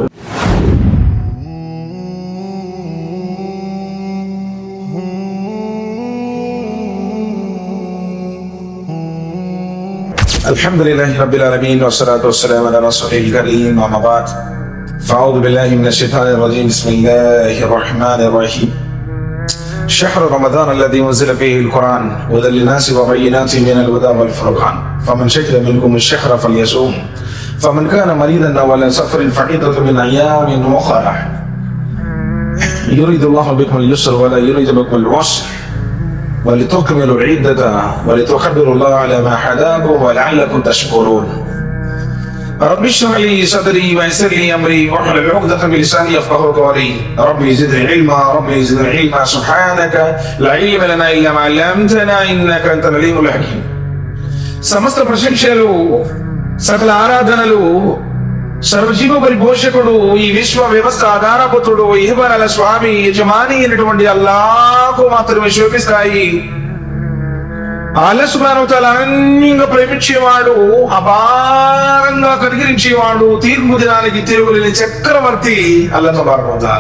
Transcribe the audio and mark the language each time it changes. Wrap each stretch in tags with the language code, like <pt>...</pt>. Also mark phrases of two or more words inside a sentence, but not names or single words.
<ar>الحمد لله رب العالمين والصلاة والسلام على رسول الكريم أما بعد. فأعوذ بالله من الشيطان الرجيم بسم الله الرحمن الرحيم. شهر رمضان الذي أنزل فيه القرآن هدى للناس وبينات من الهدى والفرقان فمن شهد منكم الشهر فليصوم فمن كان مريضا أو على سفر فعدة من أيام أخرى يريد الله بكم اليسر ولا يريد بكم العسر ولتكملوا العدة ولتكبروا الله على ما هداكم ولعلكم تشكرون. رب اشرح لي صدري ويسر لي امري واحلل عقدة من لساني يفقهوا قولي. ربي زدني علما ربي زدني علما سبحانك لا علم لنا الا ما علمتنا انك انت العليم الحكيم.</ar> <te>సమస్త ప్రశంసలు, సకల ఆరాధనలు సర్వజీవ పరిపోషకుడు, ఈ విశ్వ వ్యవస్థ ఆధారభూతుడు, ఇహబరాల స్వామి, యజమాని అయినటువంటి అల్లాహ్కు మాత్రమే శోభిస్తాయి. అల్లాహ్</te> <ar>سبحانه وتعالى</ar> <te>అన్యంగా ప్రేమించేవాడు, అపారంగా కనికరించేవాడు, తీర్పు దినానికి తిరుగులేని చక్రవర్తి అల్లాహ్</te> <ar>تبارك وتعالى.</ar>